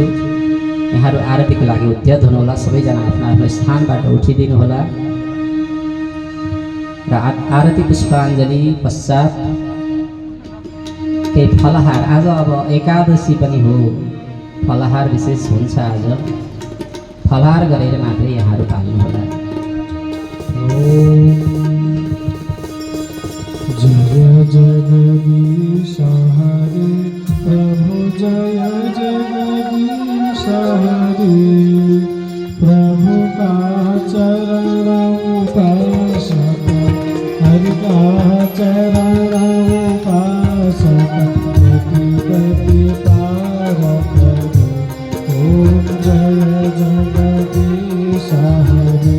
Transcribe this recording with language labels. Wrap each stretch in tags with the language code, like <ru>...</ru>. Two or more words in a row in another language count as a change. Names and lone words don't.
<ne>यहाँहरू आरतीको लागि उद्यत हुनुहोला। सबैजना आफ्नो आफ्नो स्थानबाट उठिदिनु होला र आरती पुष्पाञ्जली पश्चात केही फलाहार, आज अब एकादशी पनि हो, फलाहार विशेष हुन्छ। आज फलाहार गरेर मात्रै यहाँहरू पाल्नुहोला।</ne> <hi>जय जगदीश हरे प्रभु, जय जगदीश हरे प्रभु का चरण उपासक, हरि का चरण उपासक, गति गति पारक ओम जय जगदीश हरे।</hi>